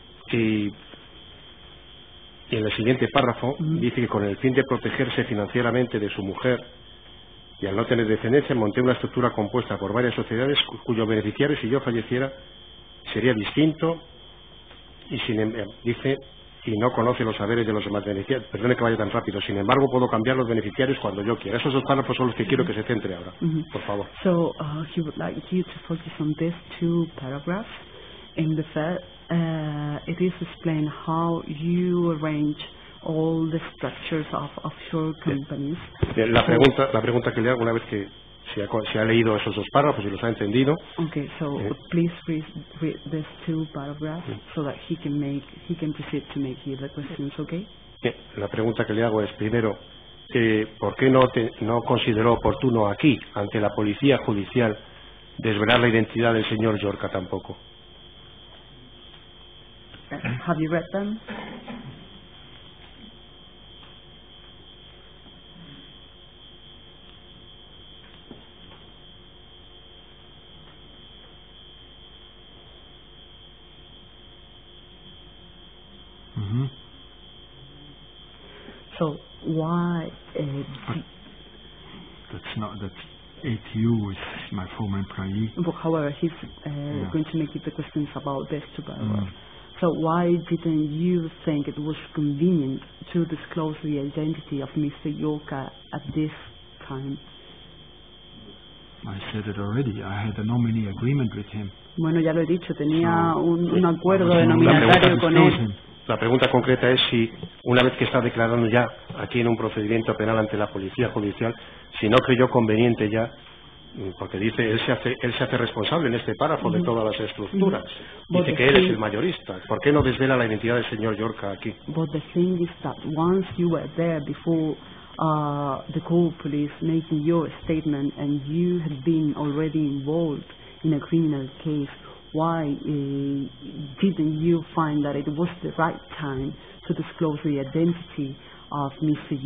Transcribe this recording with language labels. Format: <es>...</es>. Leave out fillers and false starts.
<es>Y en el siguiente párrafo dice que con el fin de protegerse financieramente de su mujer y al no tener descendencia monté una estructura compuesta por varias sociedades cuyos beneficiarios si yo falleciera sería distinto y dice y no conoce los saberes de los demás beneficiarios. Perdone que vaya tan rápido. Sin embargo, puedo cambiar los beneficiarios cuando yo quiera. Esos dos párrafos son los que quiero que se centre ahora. Por favor.</es> <en>So he would like you to focus on these two paragraphs. In the first, it is explained how you arrange all the structures of offshore companies.</en> <es>Bien, la pregunta que le hago una vez que se ha leído esos dos párrafos y los ha entendido.</es> <en>Okay, so please read these two paragraphs so that he can proceed to make you the questions, okay?</en> <es>Bien, la pregunta que le hago es primero, ¿por qué no consideró oportuno aquí, ante la policía judicial, desvelar la identidad del señor Llorca tampoco?</es> <en>Have you read them? So why? That's ATU is my former employee. But however, he's going to make you the questions about this two paragraphs. So why didn't you think it was convenient to disclose the identity of Mr. Llorca at this time? I said it already. I had a nominee agreement with him.</en> <es>Bueno, ya lo he dicho, tenía un acuerdo denominatario con él. La pregunta concreta es si, una vez que está declarando ya aquí en un procedimiento penal ante la policía judicial, si no creyó conveniente ya, porque dice, él se hace responsable en este párrafo de todas las estructuras. Dice que él es el mayorista. ¿Por qué no desvela la identidad del señor Llorca aquí?</es> <en>But the thing is that once you were there before the court police making your statement and you had been already involved in a criminal case, why didn't you find that it was the right time to disclose the identity of Mr.</en>